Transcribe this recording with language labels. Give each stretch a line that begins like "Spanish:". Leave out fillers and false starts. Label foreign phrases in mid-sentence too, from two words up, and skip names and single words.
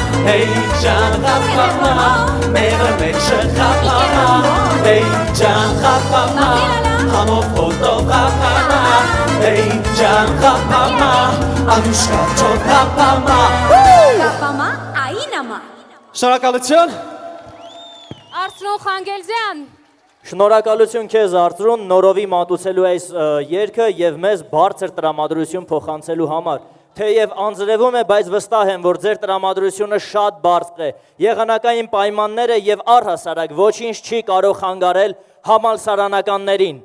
Armenian: Hey can rapama Mera meche rapama Hey can rapama Hamo foto rapama Hey can rapama Anushka chot rapama Rapama այնամա Շնորհակալություն։ Արծրուն Խանգելձյան։ Շնորհակալություն քեզ Արծրուն նորովի մատուցելու այս երգը եւ մեզ բարձր տրամադրություն փոխանցելու համար։ Թեև անձրևում է, բայց վստահ եմ, որ ձեր տրամադրությունը շատ բարձր է։ Եղանակային պայմանները եւ առհասարակ ոչինչ չի կարող խանգարել համալսարանականներին։